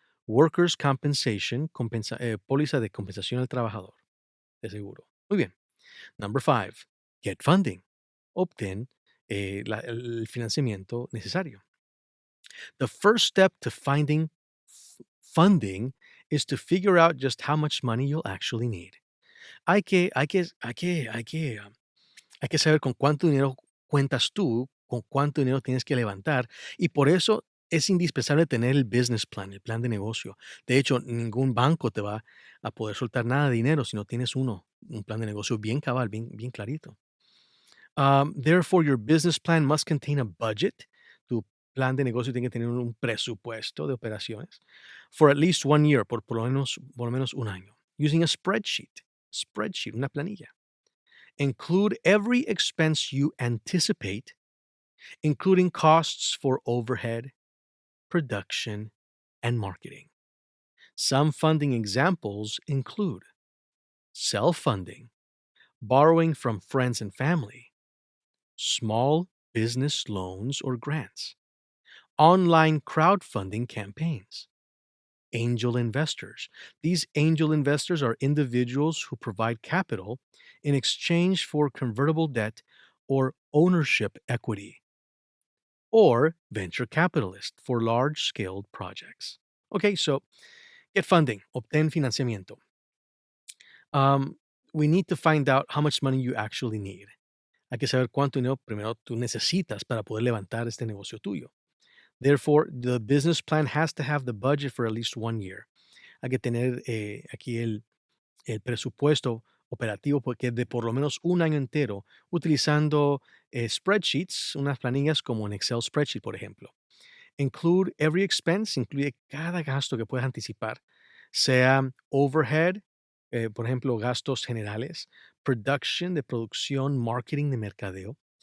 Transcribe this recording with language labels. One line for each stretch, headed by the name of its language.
Spanish: Workers' compensation, póliza de compensación al trabajador, de seguro. Muy bien.
English: Number 5, get funding.
Spanish: Obtén el financiamiento necesario.
English: The first step to finding funding is to figure out just how much money you'll actually need.
Spanish: Hay que hay que hay que hay que, hay que saber con cuánto dinero cuentas tú, con cuánto dinero tienes que levantar, y por eso es indispensable tener el business plan, el plan de negocio. De hecho, ningún banco te va a poder soltar nada de dinero si no tienes un plan de negocio bien cabal, bien clarito.
English: Therefore, your business plan must contain a budget.
Spanish: Tu plan de negocio tiene que tener un presupuesto de operaciones
English: for at least 1 year,
Spanish: por lo menos un año, using a spreadsheet, una planilla.
English: Include every expense you anticipate, including costs for overhead, production, and marketing. Some funding examples include self funding, borrowing from friends and family, small business loans or grants, online crowdfunding campaigns, angel investors. These angel investors are individuals who provide capital in exchange for convertible debt or ownership equity, or venture capitalist for large scaled projects. Okay, so get funding,
Spanish: obtén financiamiento.
English: We need to find out how much money you actually need.
Spanish: Hay que saber cuánto dinero primero tú necesitas para poder levantar este negocio tuyo.
English: Therefore, the business plan has to have the budget for at least 1 year.
Spanish: Hay que tener aquí el presupuesto operativo porque de por lo menos un año entero utilizando spreadsheets, unas planillas como en Excel spreadsheet, por ejemplo.
English: Include every expense,
Spanish: incluye cada gasto que puedas anticipar, sea overhead, por ejemplo, gastos generales, production de producción, marketing de mercadeo.